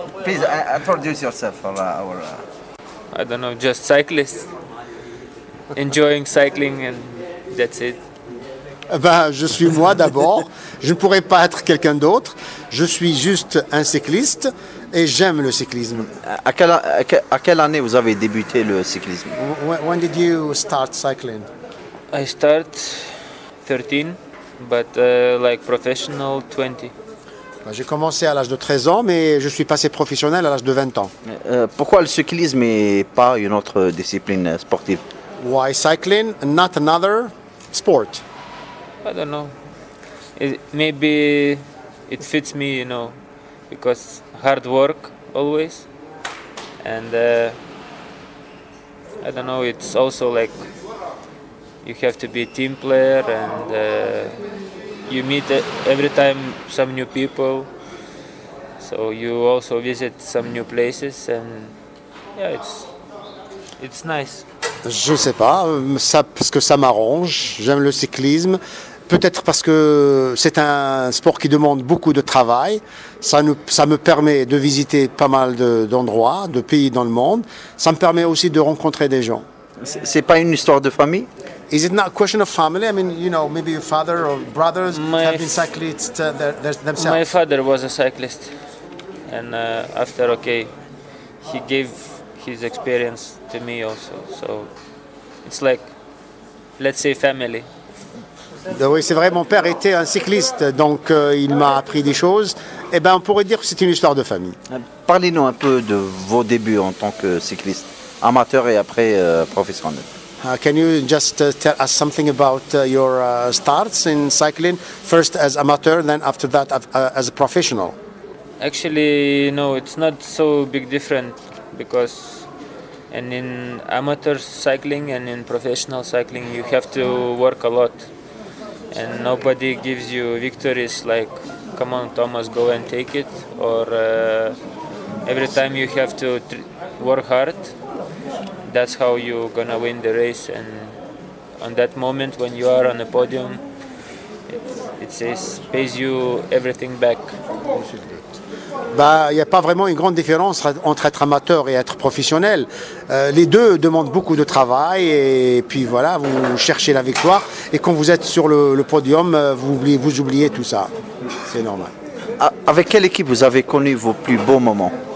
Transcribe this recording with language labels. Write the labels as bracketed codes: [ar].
[en] Please introduce yourself for our. I don't know, just cyclist. Enjoying cycling and that's it. [fr] Ben, je suis moi d'abord. Je ne pourrais pas être quelqu'un d'autre. Je suis juste un cycliste et j'aime le cyclisme. À quelle année vous avez débuté le cyclisme? [en] When did you start cycling? I start 13, but like professional 20. [fr] Ben, j'ai commencé à l'âge de 13 ans, mais je suis passé professionnel à l'âge de 20 ans. Pourquoi le cyclisme et pas une autre discipline sportive? [en] Why cycling and not another sport? I don't know. Maybe it fits me, because hard work always. And I don't know, it's also like you have to be a team player and you meet every time some new people. So you also visit some new places and yeah, it's nice. [fr] Je ne sais pas, parce que ça m'arrange. J'aime le cyclisme. Peut-être parce que c'est un sport qui demande beaucoup de travail. Ça me permet de visiter pas mal d'endroits, de pays dans le monde. Ça me permet aussi de rencontrer des gens. C'est pas une histoire de famille? [en] Is it not a question of family? I mean, maybe your father or brothers have been cyclists themselves. My father was a cyclist, and after he gave his experience to me also. So it's like, let's say, family. [fr] Oui, c'est vrai, mon père était un cycliste, donc il m'a appris des choses. Eh bien, on pourrait dire que c'est une histoire de famille. Parlez-nous un peu de vos débuts en tant que cycliste, amateur et après professionnel. [en] Can you just tell us something about your starts in cycling? First as amateur, then after that as a professional. Actually, no, it's not so big different because in amateur cycling and in professional cycling you have to work a lot. And nobody gives you victories like, come on Thomas, go and take it, or every time you have to work hard. That's how you're gonna win the race, and on that moment when you are on the podium, it says, pays you everything back. [fr] Il n'y a pas vraiment une grande différence entre être amateur et être professionnel. Les deux demandent beaucoup de travail et puis voilà, vous cherchez la victoire et quand vous êtes sur le podium, vous oubliez tout ça. C'est normal. Avec quelle équipe vous avez connu vos plus beaux moments?